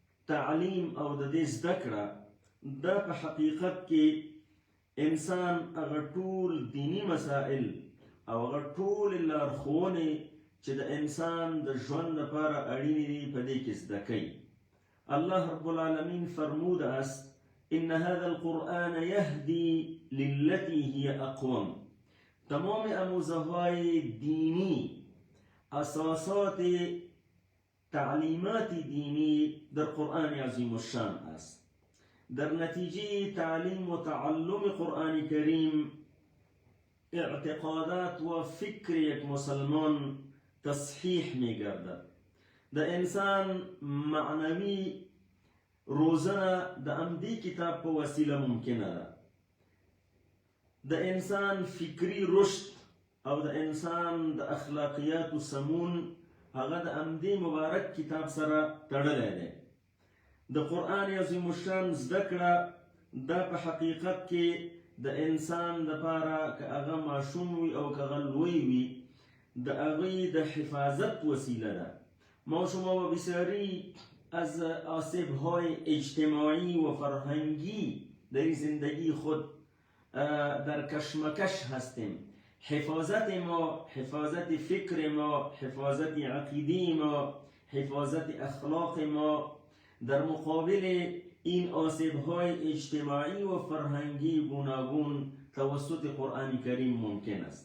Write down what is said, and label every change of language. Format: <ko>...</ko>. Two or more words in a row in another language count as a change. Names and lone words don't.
<ps>تعلیم او د دې زده کړه دا په حقیقت کې انسان هغه ټول دینی مسائل او هغه ټول لارښوونې چې د انسان د ژوند لپاره اړینې دي په دې کې زده کوي.</ps> <ar>الله رب العالمین</ar> <fa>فرموده است</fa> <ar>ان هذا القرآن یهدی للتی هی اقوم.</ar> <fa>تمام آموزه‌های دینی، اساسات تعلیمات دینی در قرآن عظیم الشان است. در نتیجه تعلیم و تعلم قرآن کریم اعتقادات و فکر یک مسلمان تصحیح می گردد.</fa> <ps>د انسان معنوی روزنه د امدی کتاب په وسیله ممکنه ده. د انسان فکری رشد او د انسان د اخلاقیات سمون هغه د امدی مبارک کتاب سره تړلی دی. د قرآن عظیم الشان زده کړه دا په حقیقت کې د انسان لپاره که هغه ماشوم وي او که هغه لوی وي د هغوی د حفاظت وسیله ده.</ps> <fa>ما شما و بسیاری از آسیب‌های اجتماعی و فرهنگی در زندگی خود در کشمکش هستیم. حفاظت ما، حفاظت فکر ما، حفاظت عقیده ما، حفاظت اخلاق ما در مقابل این آسیب‌های اجتماعی و فرهنگی گوناگون توسط قرآن کریم ممکن است.</fa>